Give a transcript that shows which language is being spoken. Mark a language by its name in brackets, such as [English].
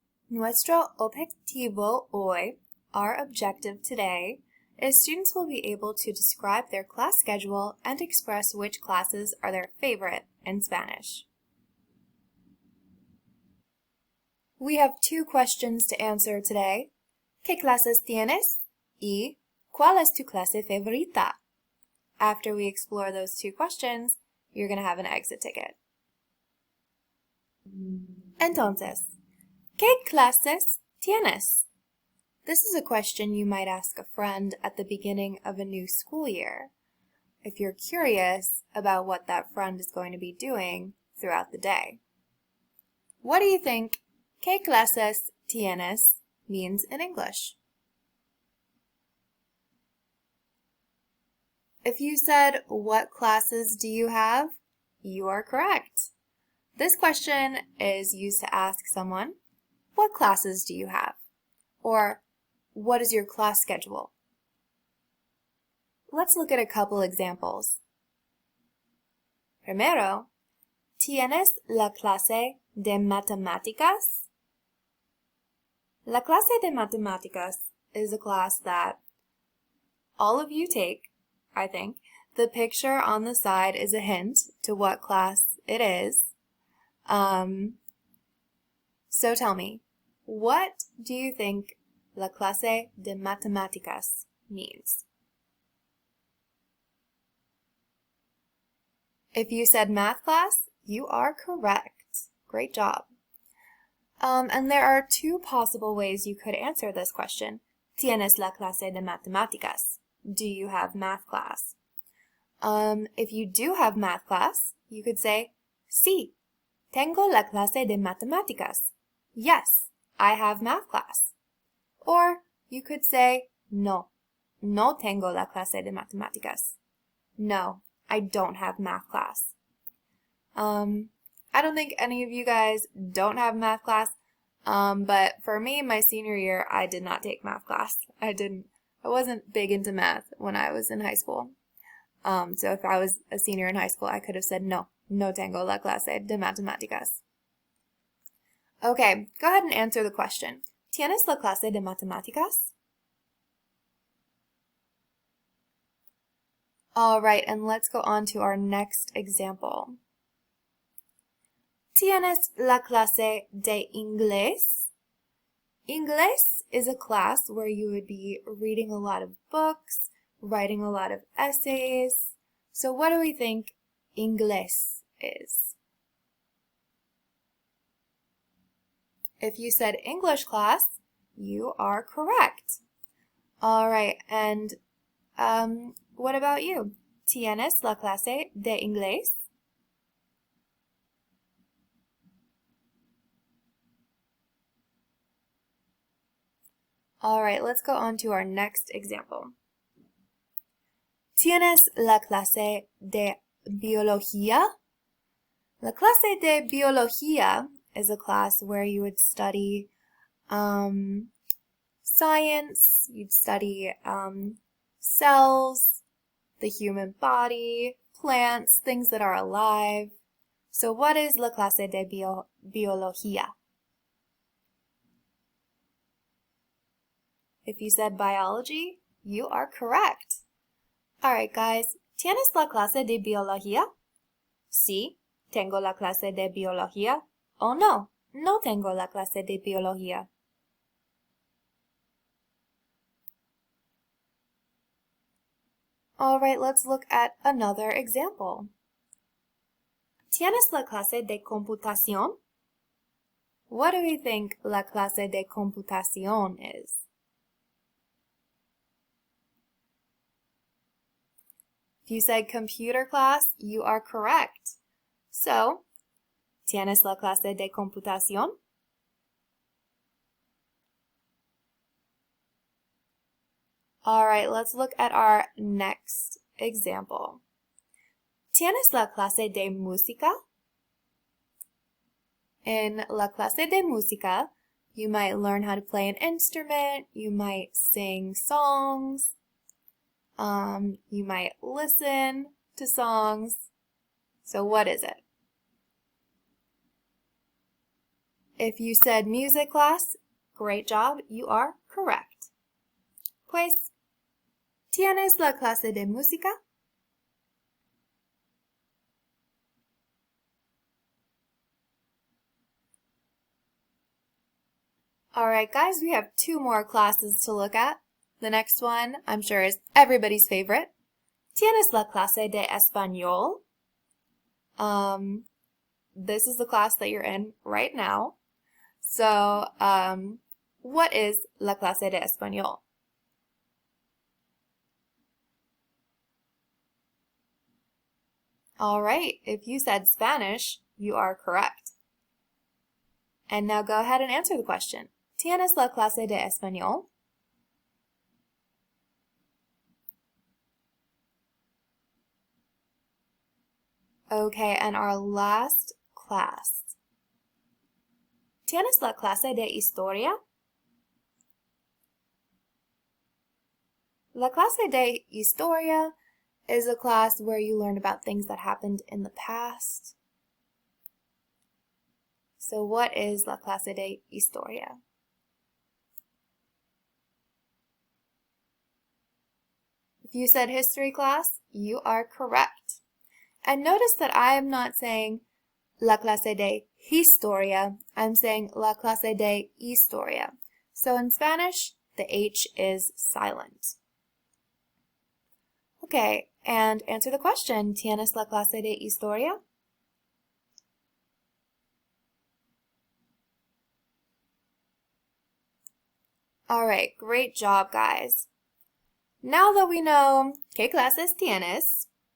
[Spanish] Nuestro objetivo hoy, [English] our objective today, is students will be able to describe their class schedule and express which classes are their favorite in Spanish. We have 2 questions to answer today. [Spanish] ¿Qué clases tienes? Y ¿cuál es tu clase favorita? [English] After we explore those 2 questions, you're going to have an exit ticket. [Spanish] Entonces, ¿qué clases tienes? [English] This is a question you might ask a friend at the beginning of a new school year, if you're curious about what that friend is going to be doing throughout the day. What do you think [Spanish] ¿qué clases tienes [English] means in English? If you said, what classes do you have? You are correct. This question is used to ask someone, what classes do you have? Or, what is your class schedule? Let's look at a couple examples. [Spanish] Primero, ¿tienes la clase de matemáticas? La clase de matemáticas [English] is a class that all of you take, I think. The picture on the side is a hint to what class it is. So tell me, what do you think [Spanish] la clase de matemáticas [English] means? If you said math class, you are correct. Great job. And there are 2 possible ways you could answer this question. [Spanish] ¿Tienes la clase de matemáticas? [English] Do you have math class? If you do have math class, you could say, [Spanish] sí, tengo la clase de matemáticas. [English] Yes, I have math class. Or you could say, [Spanish] no, no tengo la clase de matemáticas. [English] No, I don't have math class. I don't think any of you guys don't have math class, but for me, my senior year, I did not take math class. I wasn't big into math when I was in high school. So if I was a senior in high school, I could have said, [Spanish] no, no tengo la clase de matemáticas. [English] Okay, go ahead and answer the question. [Spanish] ¿Tienes la clase de matemáticas? [English] All right, and let's go on to our next example. [Spanish] ¿Tienes la clase de inglés? [English] Inglés is a class where you would be reading a lot of books, writing a lot of essays. So what do we think inglés is? If you said English class, you are correct. All right, and what about you? [Spanish] ¿Tienes la clase de inglés? [English] All right, let's go on to our next example. [Spanish] ¿Tienes la clase de biología? La clase de biología [English] is a class where you would study science, you'd study cells, the human body, plants, things that are alive. So what is [Spanish] la clase de biología? [English] If you said biology, you are correct. All right, guys, [Spanish] ¿tienes la clase de biología? Sí, tengo la clase de biología. O no, no tengo la clase de biología. [English] All right, let's look at another example. [Spanish] ¿Tienes la clase de computación? [English] What do we think [Spanish] la clase de computación [English] is? If you said computer class, you are correct. So, [Spanish] ¿Tienes la clase de computación? [English] All right, let's look at our next example. [Spanish] ¿Tienes la clase de música? [English] In [Spanish] la clase de música, [English] you might learn how to play an instrument, you might sing songs, you might listen to songs. So what is it? If you said music class, great job, you are correct. [Spanish] Pues, ¿tienes la clase de música? [English] Alright guys, we have 2 more classes to look at. The next one, I'm sure, is everybody's favorite. [Spanish] ¿Tienes la clase de español? [English] This is the class that you're in right now. So, what is [Spanish] la clase de español? [English] Alright, if you said Spanish, you are correct. And now go ahead and answer the question. [Spanish] ¿Tienes la clase de español? [English] Okay, and our last class. [Spanish] ¿Tienes la clase de historia? La clase de historia [English] is a class where you learn about things that happened in the past. So what is [Spanish] la clase de historia? [English] If you said history class, you are correct. And notice that I am not saying [Spanish] la clase de historia, [English] I'm saying la clase de historia. So in Spanish, the H is silent. Okay, and answer the question, [Spanish] ¿Tienes la clase de historia? [English] Alright, great job guys. Now that we know [Spanish] ¿Qué clases tienes?